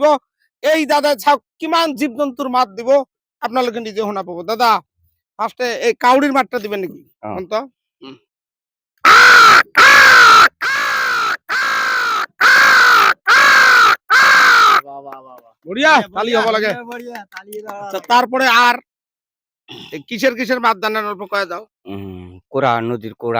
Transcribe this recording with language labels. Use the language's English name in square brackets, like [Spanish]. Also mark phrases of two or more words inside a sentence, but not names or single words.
[Assamese] এই দাদা চাওক কিমান জীৱ জন্তুৰ মাত দিব, আপোনালোকে নিজে শুনা পাব। দাদা ফাৰ্ষ্টে এই কাউৰীৰ মাতটা দিবেন নেকি? বঢ়িয়া, তালি হব লাগে। [Bangla] তারপরে আর কিসের কিসের মাত জানেন অল্প কয়ে দাও। কোড়া, নদীর কোড়া।